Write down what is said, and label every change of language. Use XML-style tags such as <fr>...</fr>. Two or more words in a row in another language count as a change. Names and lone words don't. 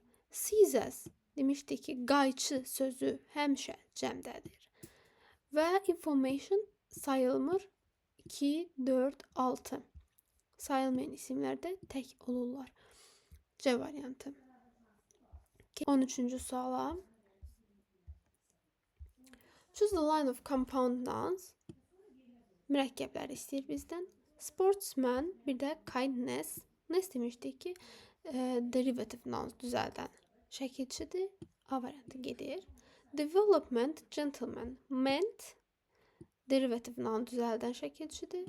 <az>Scissors demişdik ki, qayçı sözü həmişə cəmdədir. Və information sayılmır. 2, 4, 6. Sayılmayan isimlər də tək olurlar. C variantı. 13-cü suala.</az> <en>Choose the line of compound nouns.</en> <az>Mürəkkəbləri istəyir bizdən. Sportsman, bir də kindness. Ness demişdik ki,</az> <en>derivative nouns</en> <az>düzəldən şəkilçidir. A variantı gedir.</az> <en>Development, gentleman. Ment, derivative noun</en> <az>düzəldən şəkilçidir.</az>